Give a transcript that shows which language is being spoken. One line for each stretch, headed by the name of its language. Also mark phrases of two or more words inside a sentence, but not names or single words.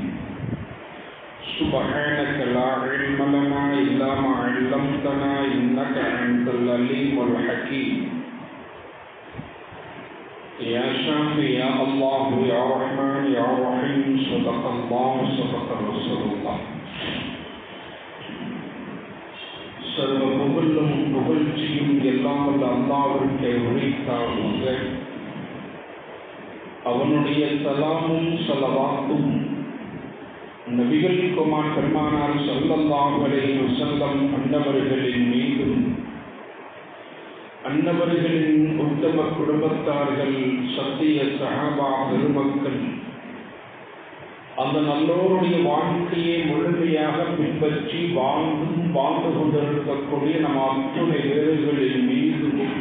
Arabic: سبحانك لا علم لنا إلا ما علمتنا إنك أنت العليم الحكيم. يا شافي يا الله يا رحمن يا رحيم، صدق الله صدق رسول الله.
Tamil: சர்வ புகழும் புகழ்ச்சியும் எல்லாம் வல்ல அல்லாஹ்விற்கு உரித்தாகுக. அவனுடைய சலாமும் ஸலவாத்தும் நபிகள் குமார் பெருமானார்
Arabic: صلى الله عليه وسلم
Tamil: அன்னவர்களின் மீதும் அன்னவர்களின் உத்தம குடும்பத்தார்கள் சத்திய சஹாபா பெருமக்கள் அந்த நல்லோருடைய வாழ்க்கையை முழுமையாக பின்பற்றி வாழ்ந்து கொண்டிருக்கக்கூடிய நம் அத்துணை வேறுகளின் மீதும்